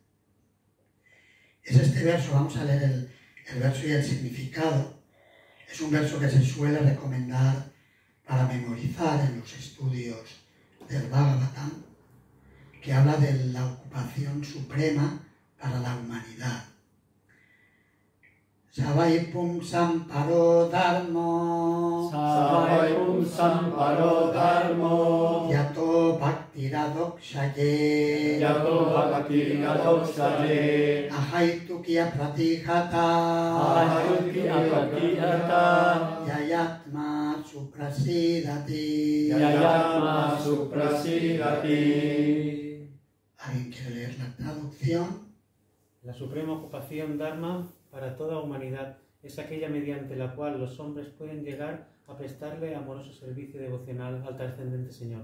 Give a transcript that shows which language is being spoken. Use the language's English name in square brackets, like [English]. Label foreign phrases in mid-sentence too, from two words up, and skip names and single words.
[Spanish] Es este verso, vamos a leer el verso y el significado. Es un verso que se suele recomendar para memorizar en los estudios del Bhagavatam, que habla de la ocupación suprema para la humanidad. [Sanskrit] सवैपुं सम्परो धर्मो, यतो भक्तिरधोक्षजे, अहैतुक्य प्रतिहता, ययात्मा सुप्रसीदति. [Spanish] ¿Alguien quiere leer la traducción? La suprema ocupación Dharma para toda humanidad es aquella mediante la cual los hombres pueden llegar a prestarle amoroso servicio devocional al trascendente Señor.